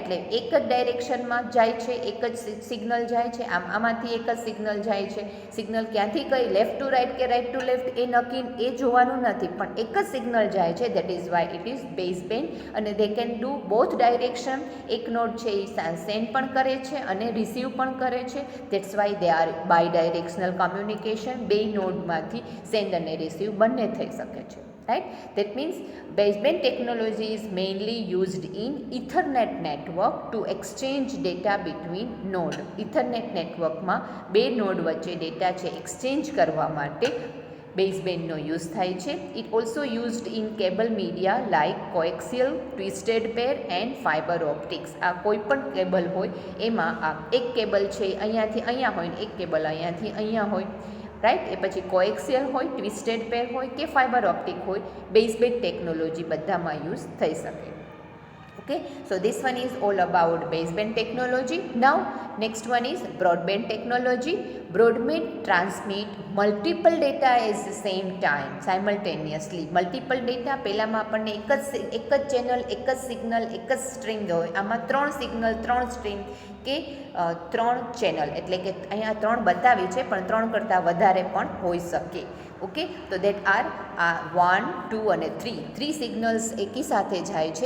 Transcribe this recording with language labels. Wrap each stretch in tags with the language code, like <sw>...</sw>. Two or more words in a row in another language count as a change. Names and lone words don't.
<gu>એટલે એક જ ડાયરેક્શનમાં જાય છે, એક જ સિગ્નલ જાય છે, આમાંથી એક જ સિગ્નલ જાય છે. સિગ્નલ ક્યાંથી કઈ</gu> <en>left to right</en> <gu>કે</gu> <en>right to left</en> <gu>એ નક્કી એ જોવાનું નથી, પણ એક જ સિગ્નલ જાય છે.</gu> <en>That is why it is baseband. અને they can do both direction.</en> <gu>એક નોડ છે એ સેન્ડ પણ કરે છે અને રિસીવ પણ કરે છે.</gu> <en>That's why they are bidirectional communication.</en> <gu>બે નોડમાંથી સેન્ડ અને રિસીવ બંને થઈ શકે છે, right?</gu> <en>That means baseband technology is mainly used in Ethernet network to exchange data between node. Ethernet network</en> <gu>માં બે નોડ વચ્ચે ડેટા છે એક્સચેન્જ કરવા માટે બેઝબેન્ડનો યુઝ થાય છે.</gu> <en>It also used in cable media like coaxial, twisted pair and fiber optics.</en> <gu>આ કોઈ પણ કેબલ હોય એમાં આ એક કેબલ છે અહીંયાથી અહીંયા હોય ને એક કેબલ અહીંયાથી અહીંયા હોય, રાઈટ? એ પછી કોએક્સિયલ હોય,</gu> <en>twisted pair</en> <gu>હોય કે</gu> <en>fiber optic</en> <gu>હોય,</gu> <en>baseband technology</en> <gu>બધામાં યુઝ થઈ શકે.</gu> <en>Okay, so this one is all about baseband technology. Now next one is broadband technology. Broadband transmit multiple data at the same time, simultaneously. Multiple data,</en> <gu>પહેલામાં આપણને એક જ ચેનલ, એક જ સિગ્નલ, એક જ સ્ટ્રીમ હોય. આમાં 3 સિગ્નલ, 3 સ્ટ્રીમ કે 3 ચેનલ, એટલે કે અહીંયા 3 બતાવી છે પણ 3 કરતાં વધારે પણ હોઈ શકે. ઓકે, તો</gu> <en>that are</en> <gu>1, 2 અને 3 સિગ્નલ્સ એકી સાથે જાય છે.</gu>